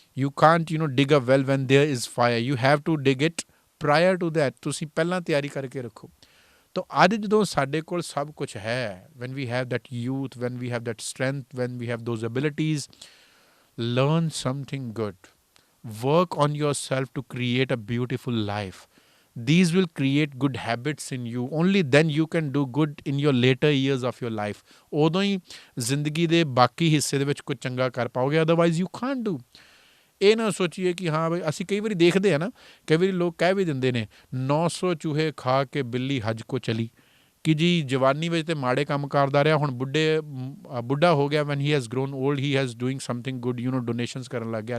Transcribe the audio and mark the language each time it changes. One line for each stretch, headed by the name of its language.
English: You can't dig a well when there is fire, you have to dig it prior to that.
Punjabi: ਤੁਸੀਂ ਪਹਿਲਾਂ ਤਿਆਰੀ ਕਰਕੇ ਰੱਖੋ। ਤਾਂ ਅੱਜ ਜਦੋਂ ਸਾਡੇ ਕੋਲ ਸਭ ਕੁਛ ਹੈ,
English: When we have that youth, when we have that strength, when we have those abilities, learn something good. Work on yourself to create a beautiful life. These will create good habits in you. Only then you can do good in your later years of your life.
Punjabi: ਉਦੋਂ ਹੀ ਜ਼ਿੰਦਗੀ ਦੇ ਬਾਕੀ ਹਿੱਸੇ ਦੇ ਵਿੱਚ ਕੁਝ ਚੰਗਾ ਕਰ ਪਾਓਗੇ,
English: Otherwise you can't do.
Punjabi: ਇਹ ਨਾ ਸੋਚੀਏ ਕਿ ਹਾਂ ਬਈ, ਅਸੀਂ ਕਈ ਵਾਰੀ ਦੇਖਦੇ ਹਾਂ ਨਾ, ਕਈ ਵਾਰੀ ਲੋਕ ਕਹਿ ਵੀ ਦਿੰਦੇ ਨੇ 900 ਚੂਹੇ ਖਾ ਕੇ ਬਿੱਲੀ ਹੱਜ ਕੋ ਚਲੀ, ਕਿ ਜੀ ਜਵਾਨੀ ਵਿੱਚ ਤਾਂ ਮਾੜੇ ਕੰਮ ਕਰਦਾ ਰਿਹਾ, ਹੁਣ ਬੁੱਢਾ ਹੋ ਗਿਆ,
English: when he has grown old he has doing something good,
Punjabi: donations ਕਰਨ ਲੱਗ ਗਿਆ।